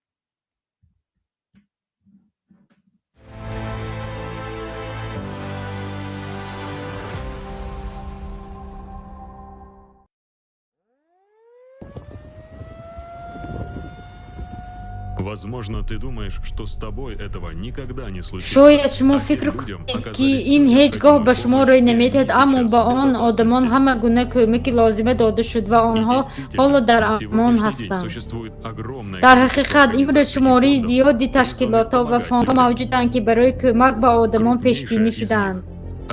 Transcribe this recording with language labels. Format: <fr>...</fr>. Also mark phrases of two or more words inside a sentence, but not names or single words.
<ru>Возможно, ты думаешь, что с тобой этого никогда не случится.</ru> <tg>شاید شما فکر کنید که این هیچگاه به شما روی نمیدهد، اما با آن آدمان همه گونه کمک لازمه داده شد و آنها حالا در امان هستند. در حقیقت امروز شماره زیادی تشکیلات و فاندها موجودند که برای کمک به آدمان پیش بینی شده‌اند.</tg>